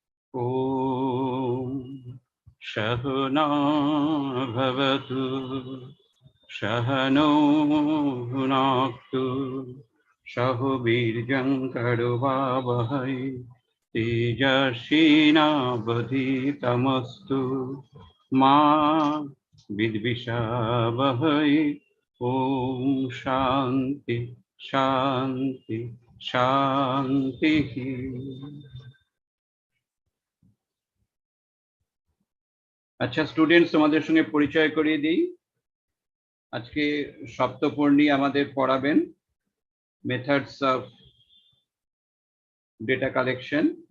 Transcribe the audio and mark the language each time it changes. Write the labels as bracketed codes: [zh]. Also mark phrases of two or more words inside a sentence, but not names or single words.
[sa] ॐ सहना भवतु सहनौ भुनाक्तु सह वीर्यं करुवावहै तेजस्विनावधीतमस्तु मा विद्विषावहै। ॐ शान्ति शान्ति शान्तिः। [bn] আচ্ছা স্টুডেন্টস, তোমাদের সঙ্গে পরিচয় করিয়ে দিই। আজকে সপ্তপর্ণী আমাদের পড়াবেন [en] methods of data collection.